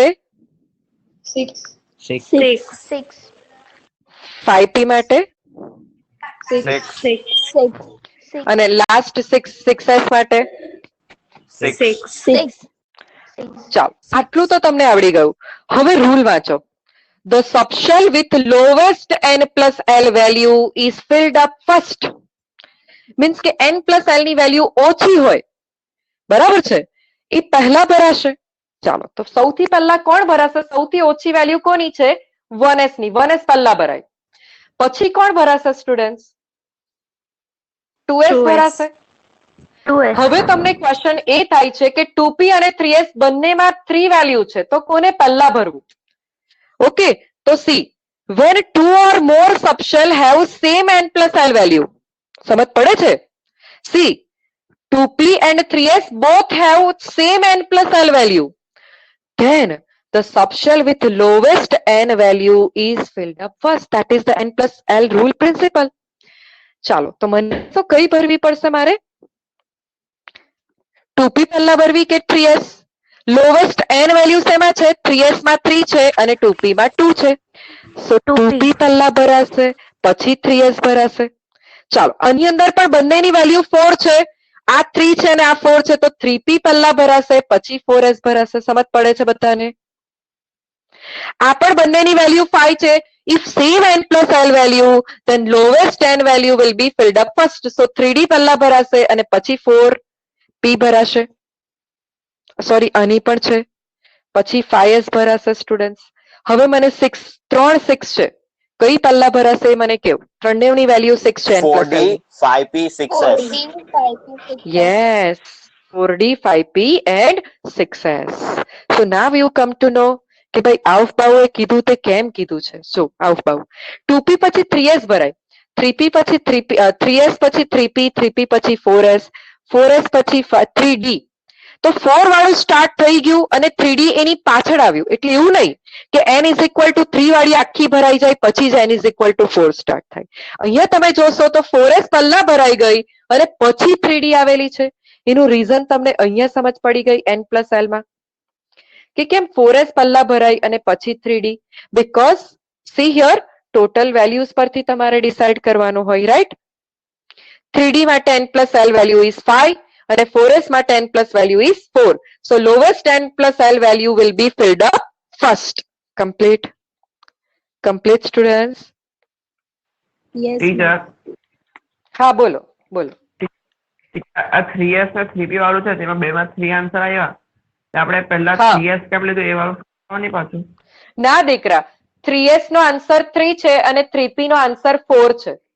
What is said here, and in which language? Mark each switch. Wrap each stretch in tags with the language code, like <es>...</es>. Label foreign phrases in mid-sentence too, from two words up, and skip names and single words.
<gu>6. 5p માટે 6. અને લાસ્ટ 6s માટે 6. ચાલો, આટલું તો તમને આવડી ગયું. હવે રૂલ વાંચો.</gu> <en>The subshell with lowest n plus L value is filled up first.</en> <gu>Means કે</gu> <en>n plus L</en> <gu>ની વેલ્યુ ઓછી હોય, બરાબર છે, એ પહેલા ભરાશે. ચાલો, તો સૌથી પહેલા કોણ ભરાશે? સૌથી ઓછી વેલ્યુ કોની છે? 1s ની. 1s પહેલા ભરાય. પછી કોણ ભરાશે સ્ટુડન્ટ્સ? 2s ભરાશે. 2s. હવે તમને ક્વેશ્ચન એ થાય છે કે 2p અને 3s બંનેમાં 3 વેલ્યુ છે, તો કોને પહેલા ભરવું? ઓકે, તો સી,</gu> <en>when 2 or more subshell have same n plus L value.</en> <gu>સમજ પડે છે? સી,</gu> <en>2p and 3s both have same n plus L value. Then the subshell with lowest n value is filled up first. That is the n plus L rule principle.</en> <gu>ચાલો, તો મને તો કઈ ભરવી પડશે મારે? 2p પહેલા ભરવી કે 3s?</gu> <en>lowest n value</en> <gu>શેમાં છે? 3s માં 3 છે અને 2p માં 2 છે. સો 2p પહેલા ભરાશે પછી 3s ભરાશે. ચાલો આની અંદર પણ બંનેની વેલ્યુ 4 છે. આ 3 છે અને આ 4 છે તો 3p પહેલા ભરાશે પછી 4s ભરાશે. સમજ પડે છે બધાને? આ પણ બંનેની વેલ્યુ 5 છે.</gu> <en>If same n plus l value, then lowest n value will be filled up first.</en> <gu>So 3d પહેલા ભરાશે અને પછી 4p ભરાશે. સોરી આની પણ છે. પછી 5s ભરાશે સ્ટુડન્ટ્સ. હવે મને 3 6 છે. કઈ પહેલા ભરાશે એ મને કેવું? ત્રણેવની વેલ્યુ 6 છે</gu> <en>n plus</en> <gu>4D, l. 5P, 6S. 4D, 5P, 6S.</gu> <en>Yes, 4d, 5p and 6s. So now you come to know</en> <gu>કે ભાઈ આઉફ બાઉ એ કીધું તે કેમ કીધું છે. સો આઉફ બાઉ 2p પછી 3s ભરાય, 3p પછી 3s પછી 3p, 3p પછી 4s, 4s પછી 3d. તો 4 વાળું સ્ટાર્ટ થઈ ગયું અને 3d એની પાછળ આવ્યું. એટલે એવું નહીં કે</gu> <en>n is equal to 3</en> <gu>વાળી આખી ભરાઈ જાય પછી જ</gu> <en>n is equal to 4</en> <gu>સ્ટાર્ટ થાય. અહીંયા તમે જોશો તો 4s પહેલા ભરાઈ ગઈ અને પછી 3d આવેલી છે. એનું રીઝન તમને અહીંયા સમજ પડી ગઈ</gu> <en>n plus l</en> <gu>માં કે કેમ 4s પહેલા ભરાઈ અને પછી 3d?</gu> <en>because see here total values</en> <gu>પરથી તમારે ડિસાઇડ કરવાનું હોય, રાઈટ?</gu> <en>3d માટે n plus l value is 5</en> <gu>અને 4s માટે</gu> <en>n plus value is 4. So lowest n plus l value will be filled up first. Complete? Complete students? Yes,</en> <gu>ટીચર</gu> <en>ma'am.</en> <gu>હા બોલો બોલો. આ 3s ને 3p વાળું છે તેમાં બેમાં 3 આન્સર આવ્યા. તો આપણે પહેલા હા. 3s કેમ લીધું એ વાળું નહીં પાછું? ના દીકરા, 3s નો આન્સર 3 છે અને 3p નો આન્સર 4 છે.</gu>